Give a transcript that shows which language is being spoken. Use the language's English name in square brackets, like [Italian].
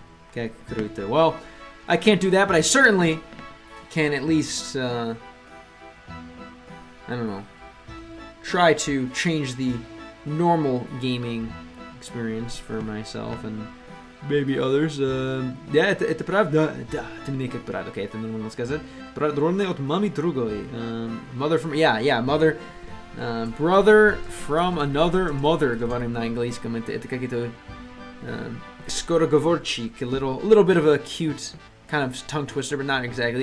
[Russian] Okay, круто. [English] Well, I can't do that, but I certainly can at least I don't know, try to change the normal gaming experience for myself and maybe others. [Russian] Yeah, это правда. Да, ты мне как брат. Окей, это нужно сказать. Брат родной от мамы другой. [English] Mother from... Yeah, mother... brother from another mother, [Russian] говорим на английском. Это какие-то скороговорчик, [English] a little bit of a cute kind of tongue twister, but not exactly.